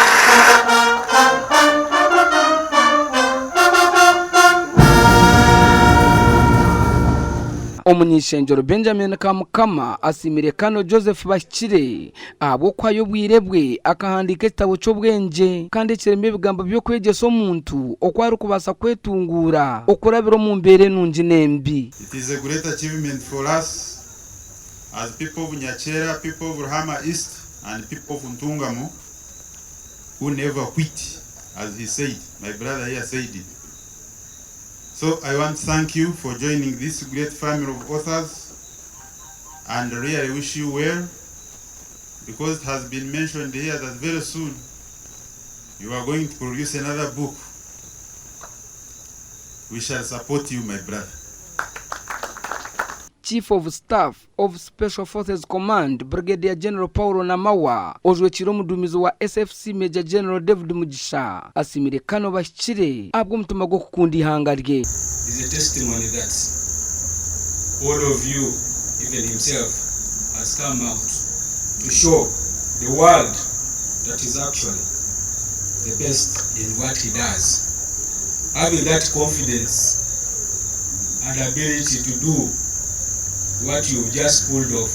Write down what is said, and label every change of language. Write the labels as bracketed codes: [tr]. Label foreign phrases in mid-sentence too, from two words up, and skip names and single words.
[nyn] Omunyishenjero Benjamin Kamukama asimire Kano Joseph Bashire abo kwayo bwirebwe akahandika ekitabo cy'obwengye kandi kireme ebigambo byo kwegyesa omuntu okwari kubasa kwetungura okurabira mu mbere nungi nembi. [en] It is a great achievement for us as people of Nyachera, people of Ruhama East and people of Ntungamo who never quit, as he said, my brother here said it. So I want to thank you for joining this great family of authors and really wish you well, because it has been mentioned here that very soon you are going to produce another book. We shall support you, my brother. Chief of Staff of Special Forces Command Brigadier General [nyn] Paulo Namawa ojwekira omudumizi wa SFC [en] Major General [nyn] David Mugisha asimire Kano Bashire abwo mutuma gwo kukunda ihanga rye. [en] Is a testimony that all of you, even himself, has come out to show the world that is actually the best in what he does. Having that confidence and ability to do what you've just pulled off.